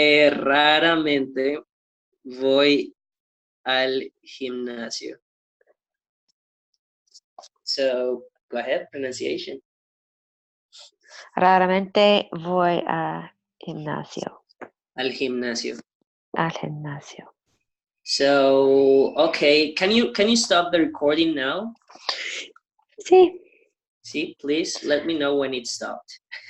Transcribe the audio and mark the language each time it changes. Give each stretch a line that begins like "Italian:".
Spanish: Raramente voy al gimnasio.
English: So, go ahead, pronunciation.
Spanish: Raramente voy al gimnasio. Al gimnasio. Al gimnasio.
English: So, okay, can you stop the recording now?
Spanish: Sí.
English: See, please let me know when it stopped.